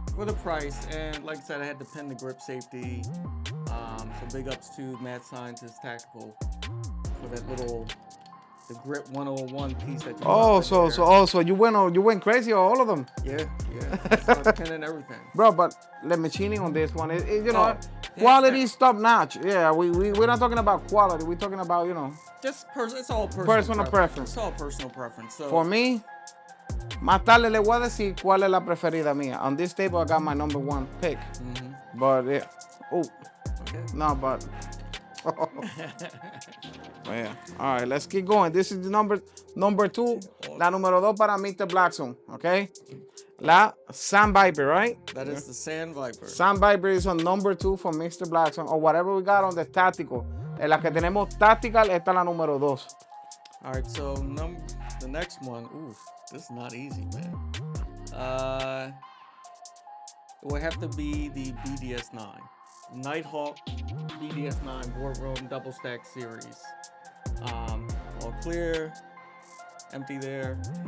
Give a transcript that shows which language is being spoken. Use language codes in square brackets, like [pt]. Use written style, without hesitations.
[en] For the price, and like I said, I had to pin the grip safety. So big ups to Mad Scientist Tactical for that little the grip 101 piece that you so you went crazy on all of them. Yeah. I started pinning everything. Bro, but the machining on this one, you know, quality is top notch. Yeah, we're not talking about quality. We're talking about, you know, just it's all personal preference. It's all personal preference. So for me, [es] más tarde le voy a decir cuál es la preferida mía. [en] On this table, I got my number one pick. But yeah, no, but. Yeah. All right, let's keep going. This is the number 2. [es] La número 2 para [en] Mr. Blackstone, okay? La Sand Viper, right? That is the Sand Viper. Sand Viper is on number 2 for Mr. Blackstone, or whatever we got on the tactical. [es] En la que tenemos tactical, esta es la número 2. [en] All right, so the next one, ooh, this is not easy, man. It would have to be the BDS-9. Nighthawk BDS-9 Boardroom Double Stack Series. All clear, empty there.